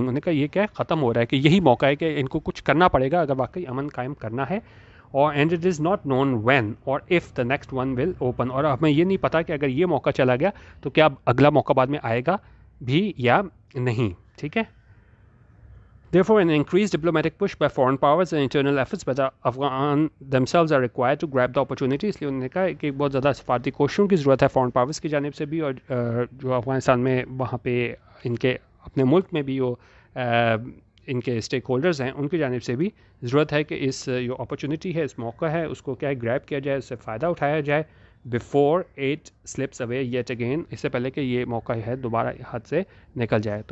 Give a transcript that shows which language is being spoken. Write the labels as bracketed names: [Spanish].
[Urdu] انہوں نے کہا یہ کیا ہے، ختم ہو رہا ہے، کہ یہی موقع ہے کہ ان کو کچھ کرنا پڑے گا اگر واقعی امن قائم کرنا ہے. [English] اور and it is not known when or if the next one will open. [Urdu] اور ہمیں یہ نہیں پتا کہ اگر یہ موقع چلا گیا تو کیا اگلا موقع بعد میں آئے گا بھی یا نہیں. ٹھیک ہے. [English] Therefore, an increased diplomatic push by foreign powers and internal efforts by the Afghan themselves are required to grab the opportunity. [Urdu] اس لیے انہوں نے کہا کہ بہت زیادہ سفارتی کوششوں کی ضرورت ہے فورن پاورز کی جانب سے بھی، اور جو افغانستان میں وہاں پہ ان کے اپنے ملک میں بھی وہ ان کے اسٹیک ہولڈرز ہیں ان کی جانب سے بھی ضرورت ہے کہ اس جو اپرچونٹی ہے، اس موقع ہے، اس کو کیا ہے گریب کیا جائے، اس سے فائدہ اٹھایا جائے [English] before it slips away yet again, [Urdu] اس سے پہلے کہ یہ موقع ہے دوبارہ ہاتھ سے نکل جائے.